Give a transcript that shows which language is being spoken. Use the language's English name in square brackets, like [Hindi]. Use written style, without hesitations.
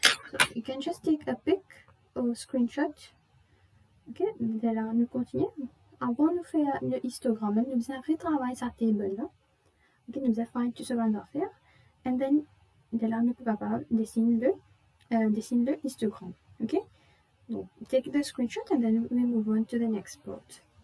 [English] So you can just take a pic or screenshot. [French] Ok? De là, nous continuons. Avant de faire le histogramme, nous avons retravaillé sa table là. Ok? Nous avons fait tout ce qu'on doit faire. [English] And then, [French] de là, nous sommes capables de dessiner le histogramme. Ok? [English] Donc, take the screenshot and then we move on to the next part.